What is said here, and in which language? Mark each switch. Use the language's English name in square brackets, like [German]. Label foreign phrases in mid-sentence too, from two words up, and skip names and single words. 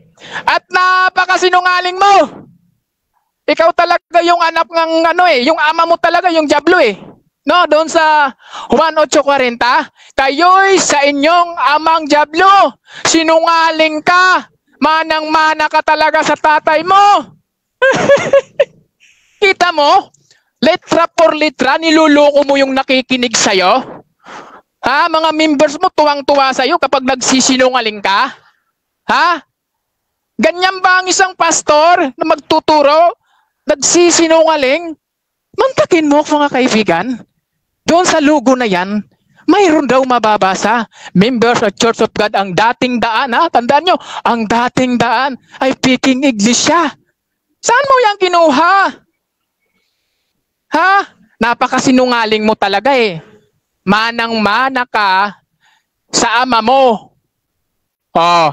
[Filipino] At napakasinungaling mo. Ikaw talaga yung anak ng yung ama mo talaga yung diablo eh. No, doon sa Juan 8:40, kayo'y sa inyong amang diablo. Sinungaling ka. Manang-mana ka talaga sa tatay mo. Kita mo? [Spanish] Letra por letra, [Filipino] niluloko mo yung nakikinig sa'yo. Ha? Mga members mo tuwang-tuwa sa'yo kapag nagsisinungaling ka? Ha? Ganyan ba ang isang pastor na magtuturo? Nagsisinungaling? Mantakin mo, mga kaibigan. Doon sa logo na yan, mayroon daw mababasa. Members of Church of God, ang dating daan. Ha? Tandaan nyo, ang dating daan ay Peking Iglesia. Saan mo yan kinuha? Ha? Napakasinungaling mo talaga eh. Manang-mana ka sa ama mo. Oh.